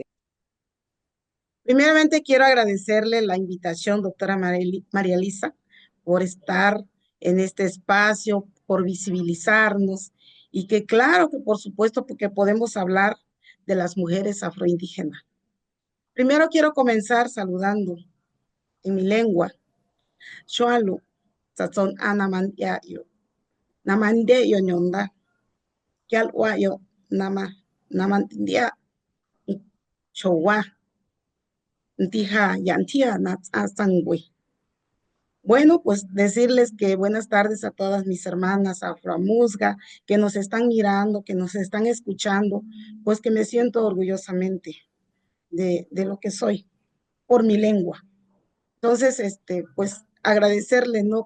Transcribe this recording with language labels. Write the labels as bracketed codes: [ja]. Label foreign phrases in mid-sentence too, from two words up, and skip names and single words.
[es] Primeramente, quiero agradecerle la invitación, doctora María Elisa, por estar en este espacio, por visibilizarnos y que claro que por supuesto porque podemos hablar de las mujeres afroindígenas. Primero quiero comenzar saludando en mi lengua. [azg] Shoalu, sazón anamandiayo, namandeyo ñonda, yalwayo, nama, namandia, chowa, ntija, yantia, natsangwe. [es] Bueno, pues decirles que buenas tardes a todas mis hermanas afroamusga que nos están mirando, que nos están escuchando, pues que me siento orgullosamente de lo que soy por mi lengua. Entonces, pues agradecerle, ¿no?